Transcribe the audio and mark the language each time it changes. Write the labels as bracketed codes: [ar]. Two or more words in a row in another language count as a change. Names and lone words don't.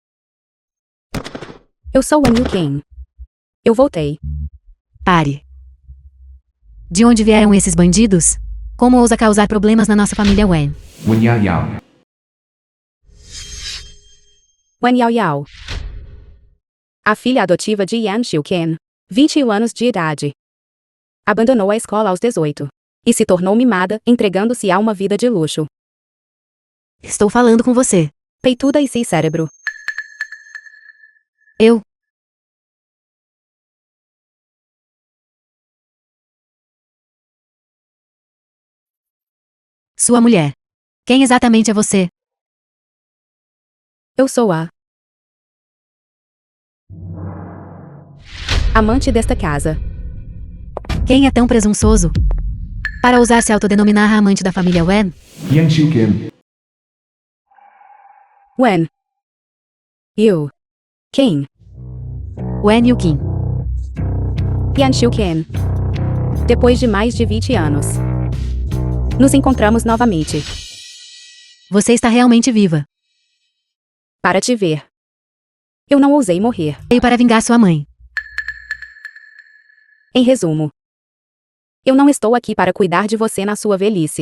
[pt] Eu sou Wen Yuqing. Eu voltei. Pare. De onde vieram esses bandidos? Como ousa causar problemas na nossa família Wen? Wen Yao Yao. Wen Yao Yao. A filha adotiva de Yan Xiuqian, 21 anos de idade. Abandonou a escola aos 18. E se tornou mimada, entregando-se a uma vida de luxo. Estou falando com você. Peituda e sem cérebro. Eu. Sua mulher. Quem exatamente é você? Eu sou a amante desta casa. Quem é tão presunçoso para ousar se autodenominar a amante da família Wen? Yan Xiuqin. Wen Yuqing. Wen Yuqing. Yan Xiuqian. Depois de mais de 20 anos, nos encontramos novamente. Você está realmente viva. Para te ver. Eu não ousei morrer. Veio para vingar sua mãe. Em resumo, eu não estou aqui para cuidar de você na sua velhice.